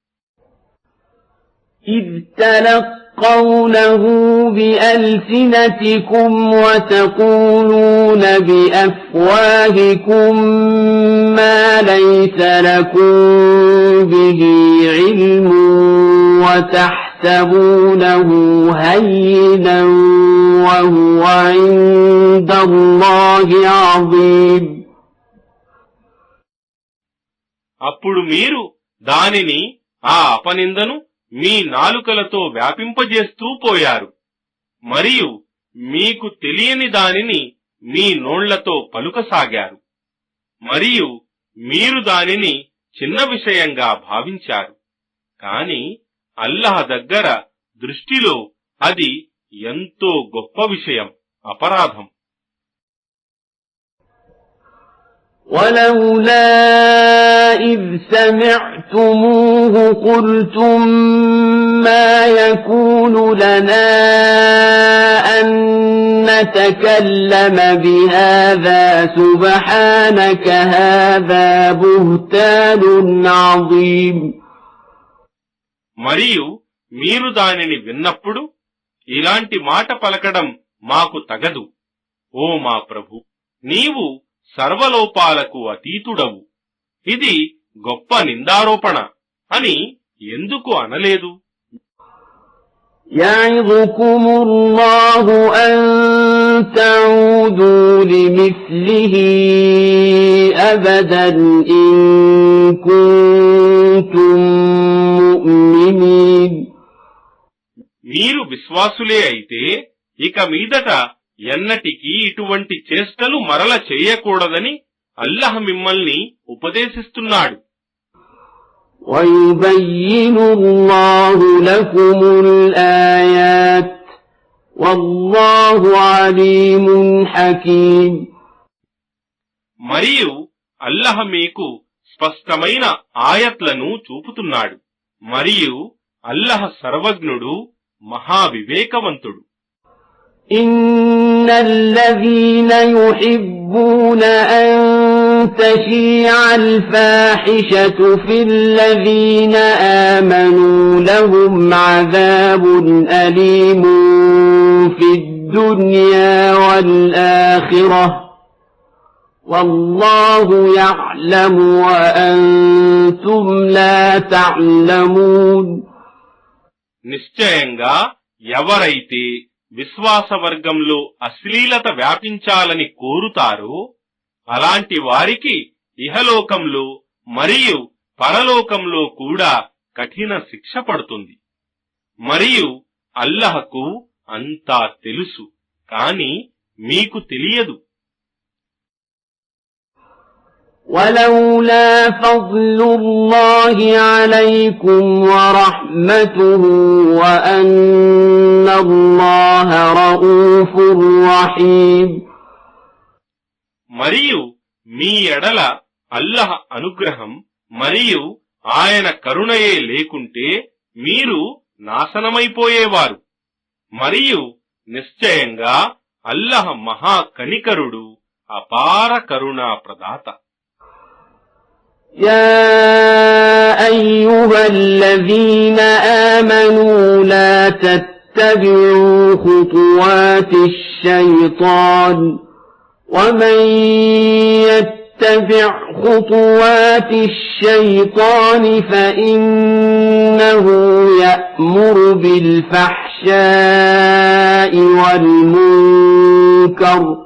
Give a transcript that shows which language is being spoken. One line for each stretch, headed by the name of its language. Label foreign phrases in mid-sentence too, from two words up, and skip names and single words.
Arabic: إذ تلقونه بألسنتكم وتقولون بأفواهكم ما ليس لكم به علم وتحسبونه هينا وهو عند الله عظيم.
Telugu: అప్పుడు మీరు దానిని ఆ అపనిందను మీ నాలుకలతో వ్యాపింపజేస్తూ పోయారు మరియు మీకు తెలియని దానిని మీ నోళ్లతో పలుకసాగారు మరియు మీరు దానిని చిన్న విషయంగా భావించారు. కాని అల్లాహ్ దగ్గర దృష్టిలో అది ఎంతో గొప్ప విషయం, అపరాధం.
Arabic: ولولا إذ سمعتموه قلتم ما يكون لنا أن نتكلم بهذا سبحانك هذا بهتان عظيم.
Telugu: మరియు మీరు దానిని విన్నప్పుడు ఇలాంటి మాట పలకడం మాకు తగదు. ఓ మా ప్రభు, నీవు సర్వలోపాలకు అతీతుడవు, ఇది గొప్ప నిందారోపణ అని ఎందుకు అనలేదు?
Arabic: يعظكم الله أن تعودوا لمثله أبدا إن كنتم مؤمنين.
Telugu: మీరు విశ్వాసులే అయితే ఇక మీదట ఎన్నటికీ ఇటువంటి చేష్టలు మరల చేయకూడదని అల్లాహ్ మిమ్మల్ని ఉపదేశిస్తున్నాడు.
Arabic: وَيُبَيِّنُ اللَّهُ لَكُمُ الْآيَاتِ وَاللَّهُ عَلِيمٌ حَكِيمٌ.
Telugu: మరియు అల్లాహ్ మీకు స్పష్టమైన ఆయత్లను చూపుతున్నాడు మరియు అల్లాహ్ సర్వజ్ఞుడు, మహావివేకవంతుడు.
Arabic: إن الذين يحبون أن تشيع الفاحشة في الذين آمنوا لهم عذاب أليم في الدنيا والآخرة والله يعلم وأنتم لا تعلمون.
Telugu: నిశ్చయంగా ఎవరైతే విశ్వాసవర్గంలో అశ్లీలత వ్యాపించాలని కోరుతారో అలాంటి వారికి ఇహలోకంలో మరియు పరలోకంలో కూడా కఠిన శిక్ష పడుతుంది. మరియు అల్లాహ్కు అంతా తెలుసు, కాని మీకు తెలియదు.
Arabic: ولولا فضل الله عليكم ورحمته وأن الله رؤوف رحيم.
Telugu: మరియు మీ ఎడల అల్లాహ్ అనుగ్రహం మరియు ఆయన కరుణయే లేకుంటే మీరు నాశనమైపోయేవారు. మరియు నిశ్చయంగా అల్లాహ్ మహా కనికరుడు, అపార కరుణా ప్రదాత.
Arabic: يا أيها الذين آمنوا لا تتبعوا خطوات الشيطان ومن يتبع خطوات الشيطان فإنه يأمر بالفحشاء والمنكر